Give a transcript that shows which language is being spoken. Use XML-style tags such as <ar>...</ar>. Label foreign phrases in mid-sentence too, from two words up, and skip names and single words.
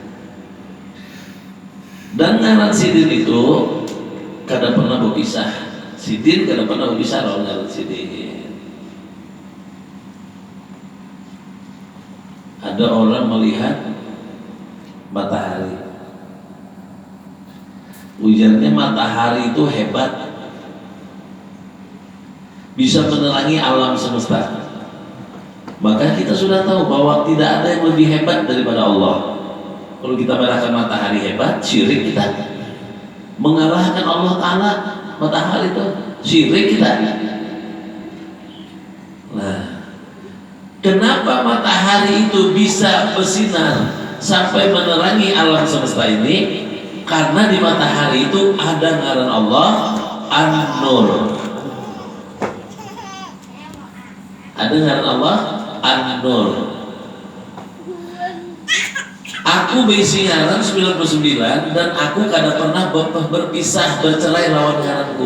<bjn>Dan ngaran sidin itu kada pernah berpisah. Sidin kada pernah berpisah lawan ngaran sidin. Ada orang melihat matahari. Ujarnya matahari itu hebat,</bjn> <id>bisa menerangi alam semesta. Maka kita sudah tahu bahwa tidak ada yang lebih hebat daripada Allah. Kalau kita merasa matahari hebat, syirik kita. Mengalahkan Allah Ta'ala, matahari itu syirik kita. Nah, kenapa matahari itu bisa bersinar sampai menerangi alam semesta ini?</id> <bjn>Karena di matahari itu ada ngaran Allah An-Nur. Ada ngaran Allah An-Nur. Aku berisi ngaran 99 dan aku kada pernah berpisah bercerai lawan ngaranku.</bjn>